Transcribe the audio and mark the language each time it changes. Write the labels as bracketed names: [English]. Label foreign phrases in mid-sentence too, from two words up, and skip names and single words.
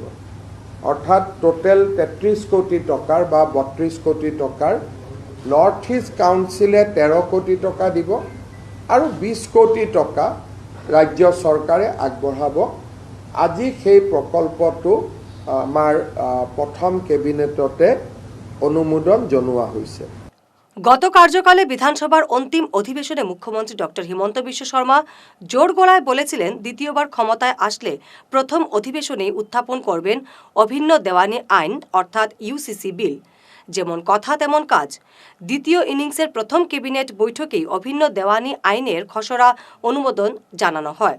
[Assamese] অৰ্থাৎ টোটেল 33 কোটি টকাৰ বা 32 কোটি টকাৰ নৰ্থ ইষ্ট কাউন্সিলে 13 কোটি টকা দিব আৰু 20 কোটি টকা ৰাজ্য চৰকাৰে আগবঢ়াব। আজি সেই প্ৰকল্পটো আমাৰ প্ৰথম কেবিনেটতে অনুমোদন জনোৱা হৈছে। [Bangla] গত কার্যকালে বিধানসভার অন্তিম অধিবেশনে মুখ্যমন্ত্রী ডক্টর হিমন্ত বিশ্ব শর্মা জোর গলায় বলেছিলেন, দ্বিতীয়বার ক্ষমতায় আসলে প্রথম অধিবেশনেই উত্থাপন করবেন অভিন্ন দেওয়ানি আইন অর্থাৎ ইউসিসি বিল। যেমন কথা তেমন কাজ। দ্বিতীয় ইনিংসের প্রথম ক্যাবিনেট বৈঠকেই অভিন্ন দেওয়ানি আইনের খসড়া অনুমোদন জানানো হয়।